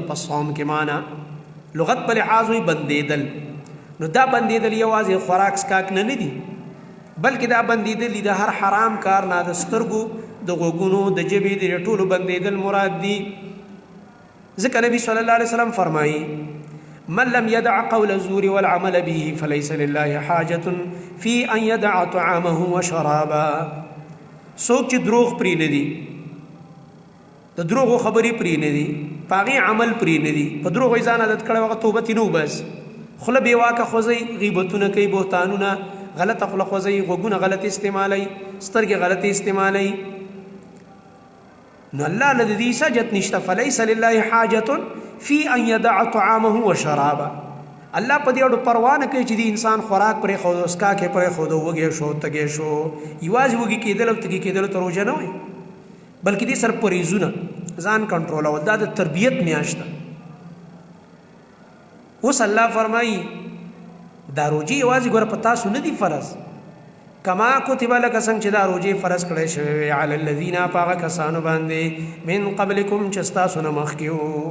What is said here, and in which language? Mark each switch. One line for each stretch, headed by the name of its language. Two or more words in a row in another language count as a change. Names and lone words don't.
Pashto: په صوم کې معنا لغت په لحاظ وي بندېدل، نو دا بندېدل یوازې خوراک سکاک نه دي بلکې دا بندېدل د هر حرام کار نه، د سترګو د غوږونو د ژبې د ټولو بندېدل مراد دي. ځکه نبی
Arabic: صلی الله علیه وسلم فرمایي من لم يدع قول الزور والعمل به فليس لله حاجة في ان يدع طعامه وشرابه.
Pashto: څوک چې دروغ پرې نه دي، د دروغو خبرې پرې نه دي، په هغې عمل پرې نه دي، په دروغو یې ځان عادت کړی هغه توبه ترې نه وباسي، خوله بې واکه خوځئ، غیبتونه کوي، بهتانونه، غلطه خوله خوځئ، غوږونه غلط استعمالوي، سترګې غلطې استعمالوي. نو الله له دې سجت نشته.
Arabic: فلیس لله حاجة فی ان یدع طعامه وشرابه.
Pashto: الله په دې اړه پروا نه کوي چې د انسان خوراک پرې ښود، اسکاکې پرې ښود، وږی شو، تږی شو. یوازې وږي کېدل او تږي کېدل ته روژه نه وایي، بلکې دې سره پرهیزونه، ځان کنټرولول، دا د تربیت میاشت ده. اوس الله فرمایي دا روژې یوازې ګوره په تاسو نه دي فرض،
Arabic: کما کتب
Pashto: لکه څنګه چې دا روژې فرض کړی شوی وي
Arabic: علی الذین
Pashto: په هغه کسانو باندې
Arabic: من قبلکم
Pashto: چې ستاسو نه مخکې وو.